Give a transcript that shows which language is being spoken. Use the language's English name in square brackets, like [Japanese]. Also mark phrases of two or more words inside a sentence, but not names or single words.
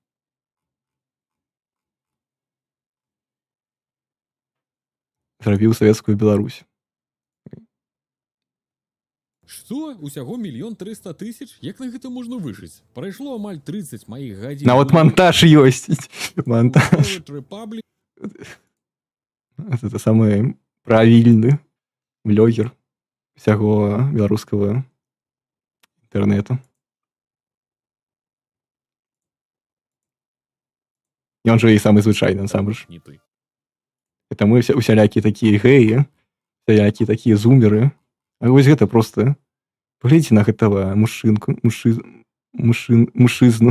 [Belarusian] Зрабіў савецкую Беларусь. Што? Усяго 1 300 000? Як на гэта можна выжыць? Прайшло амаль 30 маіх гадзін. Нават монтаж ёсць. Монтаж. [Ukrainian] Це самий правильний блогер всього [Belarusian] беларускага інтэрнэту. Ён жа і самы звычайны насамрэч. [Ukrainian] Ні ти. [Belarusian] Это мы усялякія такія геі, усялякія такія зумеры. А вось гэта проста паглядзіце на гэтага мужчызну.